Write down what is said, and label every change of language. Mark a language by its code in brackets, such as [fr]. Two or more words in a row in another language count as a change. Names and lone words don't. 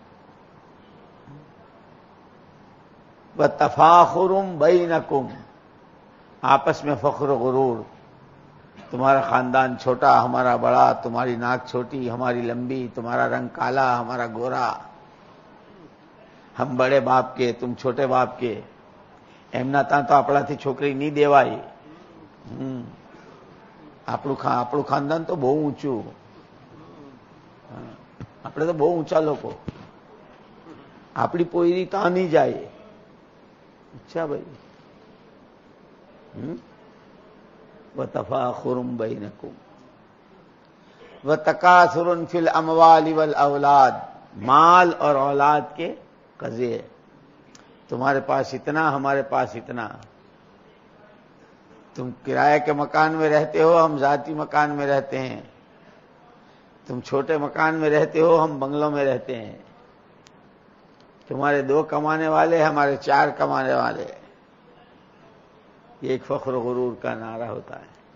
[ar] وَتَفَاخُرٌ بَيْنَكُمْ، [ur] آپس میں فخر و غرور، تمہارا خاندان چھوٹا، ہمارا بڑا، تمہاری ناک چھوٹی، ہماری لمبی، تمہارا رنگ کالا، ہمارا گورا، ہم بڑے باپ کے، تم چھوٹے باپ کے، [gu] એમના તા તો આપડા થી છોકરી નહીં દેવાઈ, આપણું ખાનદાન તો બહુ ઊંચું, આપણે તો બહુ ઊંચા લોકો, આપણી પોયરી ત્યાં નહીં જાય, [ur] اچھا بھائی، [ar] وَتَفَاخُرٌ بَيْنَكُمْ وَتَكَاثُرٌ فِي الْأَمْوَالِ وَالْأَوْلَادِ، [ur] مال اور اولاد کے قضیے، تمہارے پاس اتنا، ہمارے پاس اتنا، تم کرائے کے مکان میں رہتے ہو، ہم ذاتی مکان میں رہتے ہیں، تم چھوٹے مکان میں رہتے ہو، ہم بنگلوں میں رہتے ہیں، تمہارے 2 کمانے والے، ہمارے 4 کمانے والے، یہ ایک فخر و غرور کا نعرہ ہوتا ہے۔